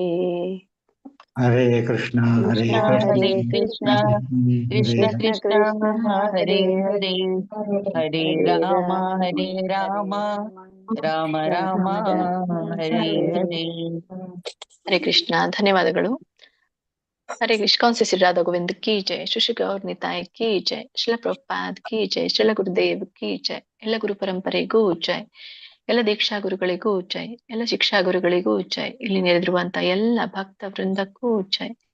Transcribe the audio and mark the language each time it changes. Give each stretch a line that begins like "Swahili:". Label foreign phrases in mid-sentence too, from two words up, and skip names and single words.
Kannada: ಹರೇ ಕೃಷ್ಣ ಹರೇ ಕೃಷ್ಣ ಕೃಷ್ಣ ಕೃಷ್ಣ ಹರೇ ಹರೇ, ಹರೇ ರಾಮ ರಾಮ ರಾಮ ಹರೇ ಹರೇ. ಹರೇ ಕೃಷ್ಣ. ಧನ್ಯವಾದಗಳು. ಹರೇ ಕೃಷ್ಣ.
Hindi: कौन श्री राधा गोविंद की जय, श्री गौर निताई की जय, श्रील प्रभुपाद की जय, श्रील गुरुदेव की जय,
Kannada: ಎಲ್ಲ ಗುರು ಪರಂಪರೆಗೂ ಜೈ, ಎಲ್ಲ ದೀಕ್ಷಾ ಗುರುಗಳಿಗೂ ಜೈ, ಎಲ್ಲ ಶಿಕ್ಷಾ ಗುರುಗಳಿಗೂ ಜೈ, ಇಲ್ಲಿ ನೆರೆದಿರುವಂತ ಎಲ್ಲ ಭಕ್ತ ವೃಂದಕ್ಕೂ ಜೈ.